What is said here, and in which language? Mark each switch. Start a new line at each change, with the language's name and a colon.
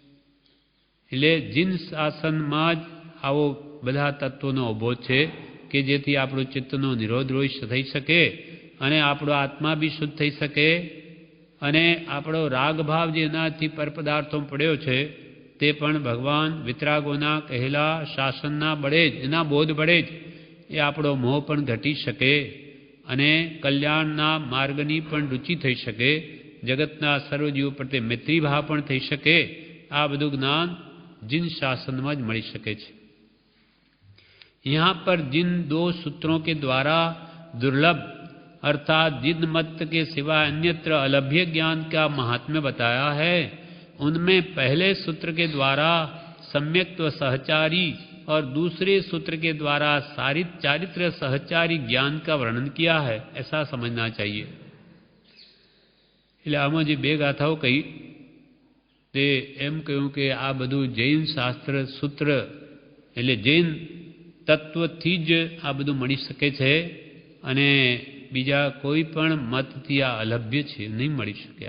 Gujarati: એટલે જીન શાસનમાં જ આવો બધા તત્વોનો ઉભો છે કે જેથી આપણું ચિત્તનો નિરોધ થઈ શકે અને આપણો આત્મા બી શુદ્ધ થઈ શકે અને આપણો રાગભાવ જે એનાથી પરપદાર્થો પડ્યો છે તે પણ ભગવાન વિતરાગોના કહેલા શાસનના બળે જ, એના બોધ બળે જ એ આપણો મોહ પણ ઘટી શકે અને કલ્યાણના માર્ગની પણ રુચિ થઈ શકે, જગતના સર્વજીવો પ્રત્યે મૈત્રી ભાવ પણ થઈ શકે। આ બધું જ્ઞાન जिन शासन में ज मळी शके छे।
Hindi: यहाँ पर जिन दो सूत्रों के द्वारा दुर्लभ अर्थात जिन मत के सिवा अन्यत्र अलभ्य ज्ञान का महात्म्य बताया है, उनमें पहले सूत्र के द्वारा सम्यक्त्व सहचारी और दूसरे सूत्र के द्वारा चारित्र सहचारी ज्ञान का वर्णन किया है, ऐसा समझना चाहिए।
Gujarati: એટલે આમાં જે બે ગાથાઓ કહી તે એમ કહ્યું કે આ બધું જૈન શાસ્ત્ર સૂત્ર એટલે જૈન તત્વથી જ આ બધું મળી શકે છે અને બીજા કોઈ પણ મતથી આ અલભ્ય છે, નહીં મળી શકે।